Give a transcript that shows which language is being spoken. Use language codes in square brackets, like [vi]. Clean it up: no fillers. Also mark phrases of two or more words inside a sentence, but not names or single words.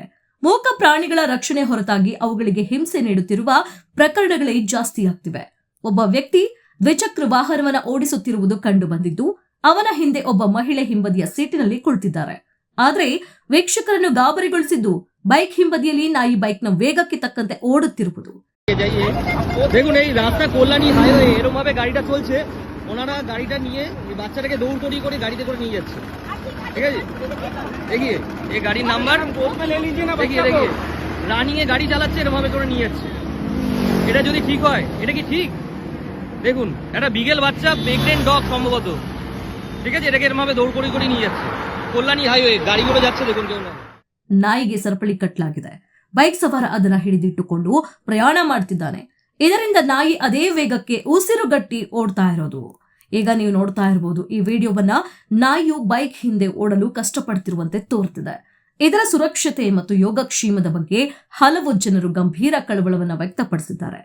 [kn] ಮೂಕ ಪ್ರಾಣಿಗಳ ರಕ್ಷಣೆ ಹೊರತಾಗಿ ಅವುಗಳಿಗೆ ಹಿಂಸೆ ನೀಡುತ್ತಿರುವ ಪ್ರಕರಣಗಳೇ ಜಾಸ್ತಿಯಾಗ್ತಿವೆ. ಒಬ್ಬ ವ್ಯಕ್ತಿ ದ್ವಿಚಕ್ರ ವಾಹನವನ್ನು ಓಡಿಸುತ್ತಿರುವುದು ಕಂಡು ಬಂದಿದ್ದು, ಅವನ ಹಿಂದೆ ಒಬ್ಬ ಮಹಿಳೆ ಹಿಂಬದಿಯ ಸೀಟಿನಲ್ಲಿ ಕುಳಿತಿದ್ದಾರೆ. ಆದರೆ ವೀಕ್ಷಕರನ್ನು ಗಾಬರಿಗೊಳಿಸಿದ್ದು ಬೈಕ್ ಹಿಂಬದಿಯಲ್ಲಿ ನಾಯಿ ಬೈಕ್ನ ವೇಗಕ್ಕೆ ತಕ್ಕಂತೆ ಓಡುತ್ತಿರುವುದು. [bn] দেখুন এই রাস্তা কল্যাণী হাইওয়ে এরকমভাবে গাড়িটা চলছে, ওনারা গাড়িটা নিয়ে বাচ্চাটাকে দৌড় করে গাড়িতে করে নিয়ে যাচ্ছে। ঠিক আছে, [hi] देखिए ये गाड़ी नंबर देखिए [bn] রানিং গাড়ি চালাচ্ছে এরভাবে করে নিয়ে যাচ্ছে। এটা যদি ঠিক হয়, এটা কি ঠিক? দেখুন একটা বিগেল বাচ্চা [en] pregnant dog [bn] সম্ভবত, ঠিক আছে, এটাকে এরভাবে দৌড় করে নিয়ে যাচ্ছে। কল্যাণী হাইওয়ে গাড়িগুলো যাচ্ছে, দেখুন কেউ না। [kn] ನಾಯಿಗೆ ಸರಪಳಿ ಕಟ್ಟಲಾಗಿದೆ. ಬೈಕ್ ಸವಾರ ಅದನ್ನ ಹಿಡಿದಿಟ್ಟುಕೊಂಡು ಪ್ರಯಾಣ ಮಾಡ್ತಿದ್ದಾನೆ. ಇದರಿಂದ ನಾಯಿ ಅದೇ ವೇಗಕ್ಕೆ ಉಸಿರುಗಟ್ಟಿ ಓಡ್ತಾ ಇರೋದು. ಈಗ ನೀವು ನೋಡ್ತಾ ಇರಬಹುದು ಈ ವಿಡಿಯೋವನ್ನ. ನಾಯಿಯು ಬೈಕ್ ಹಿಂದೆ ಓಡಲು ಕಷ್ಟಪಡ್ತಿರುವಂತೆ ತೋರ್ತಿದೆ. ಇದರ ಸುರಕ್ಷತೆ ಮತ್ತು ಯೋಗಕ್ಷೇಮದ ಬಗ್ಗೆ ಹಲವು ಜನರು ಗಂಭೀರ ಕಳವಳವನ್ನು ವ್ಯಕ್ತಪಡಿಸಿದ್ದಾರೆ.